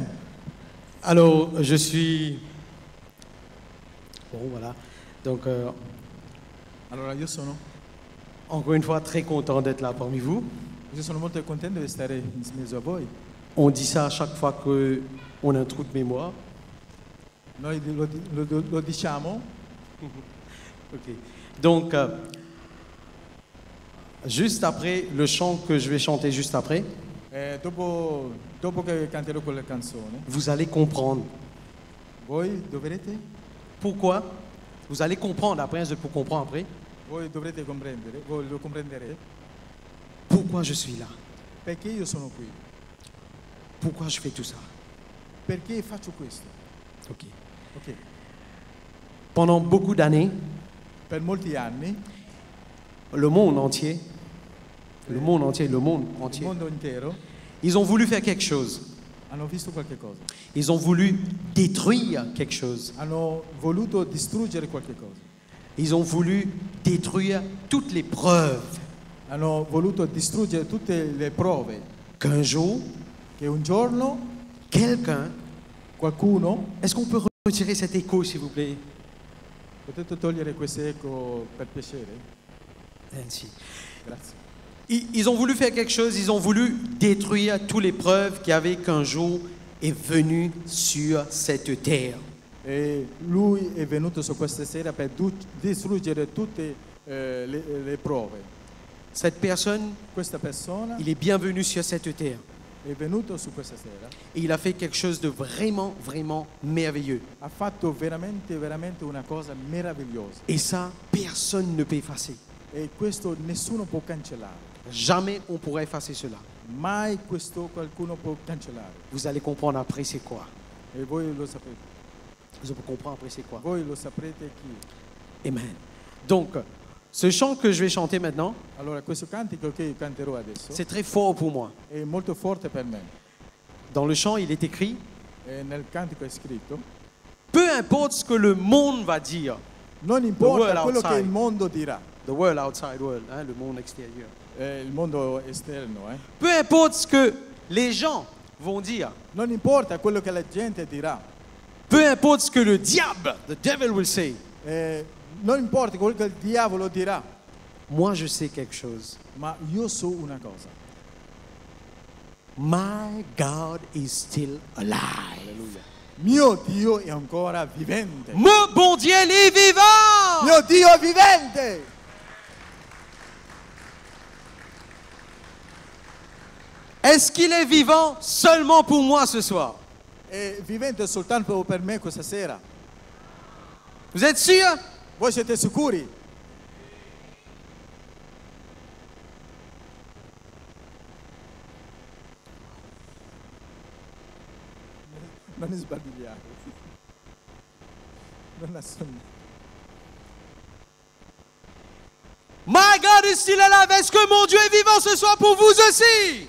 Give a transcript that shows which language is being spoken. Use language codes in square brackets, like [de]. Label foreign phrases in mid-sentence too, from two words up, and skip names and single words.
[fr] Alors, je suis... Bon, voilà. Donc, [it] Allora io sono [fr] encore une fois, très content d'être là parmi vous. [it] molto contento di stare in mezzo a voi. [fr] On dit ça à chaque fois qu'on a un trou de mémoire. [it] Noi lo diciamo. Ok. [fr] Donc, juste après, le chant que je vais chanter juste après, [it] Dopo che canterò quella canzone, [fr] vous allez comprendre. [it] voi dovrete [fr] Pourquoi? Vous allez comprendre après, pour comprendre après, [it] voi dovrete comprendere, voi lo comprenderete [fr] pourquoi je suis là. [it] perché io sono qui, [fr] Pourquoi je fais tout ça. [it] perché faccio questo. Ok. Ok. [fr] Pendant beaucoup d'années, [it] Per molti anni [fr] le monde entier, [it] il mondo intero [fr] ils ont voulu faire quelque chose. [it] hanno visto qualche cosa, [fr] Ils ont voulu détruire quelque chose. [it] hanno voluto distruggere qualche cosa, [fr] Ils ont voulu détruire toutes les preuves [it] hanno voluto distruggere tutte le prove [fr] qu'un jour, [it] che un giorno [fr] quelqu'un... [it] qualcuno, [fr] Est-ce qu'on peut retirer cet écho, s'il vous plaît? [it] potete togliere questo eco per piacere? [fr] Merci. [it] Grazie. [fr] Ils ont voulu faire quelque chose, ils ont voulu détruire toutes les preuves qu'il y avait qu'un jour est venu sur cette terre. [it] E lui è venuto su questa sera per distruggere tutte le prove. [fr] Cette personne, [it] Questa persona [fr] il est bienvenu sur cette terre. [it] è venuto su questa sera, [fr] Et il a fait quelque chose de vraiment, vraiment merveilleux. [it] ha fatto veramente, veramente una cosa meravigliosa. [fr] Et ça, personne ne peut effacer. [it] E questo nessuno può cancellare. [fr] Jamais on pourrait effacer cela. [it] Mai questo qualcuno può cancellare. [fr] Vous allez comprendre après c'est quoi. [it] E voi lo saprete. [fr] Vous allez comprendre après c'est quoi. [it] Voi lo saprete chi. Amen. [fr] Donc, ce chant que je vais chanter maintenant, [it] Allora, questo cantico che io canterò adesso [fr] c'est très fort pour moi. [it] è molto forte per me. [fr] Dans le chant, il est écrit, [it] E nel cantico è scritto: [fr] peu importe ce que le monde va dire, [it] non [en] world [it] importa quello che [en] outside. [it] il mondo dirà, [en] the world outside world, [fr] le monde extérieur. [it] il mondo esterno, [fr] Peu importe ce que les gens vont dire. [it] Non importa quello che la gente dirà. [fr] Peu importe ce que le diable, [en] the devil will say. [it] Non importa quello che il diavolo dirà. [fr] Moi, je sais quelque chose. [it] Ma io so una cosa. [en] My God is still alive. [it] Mio Dio è ancora vivente. [fr] Mon bon Dieu, il est vivant. [it] Mio Dio è vivente. [fr] Est-ce qu'il est vivant seulement pour moi ce soir? [it] È vivente soltanto per me questa sera. [fr] Vous êtes sûr? [it] Voi siete sicuri? Non sbagliare. Non assomiglia. [en] My God is still alive. [fr] Est-ce que mon Dieu est vivant ce soir pour vous aussi?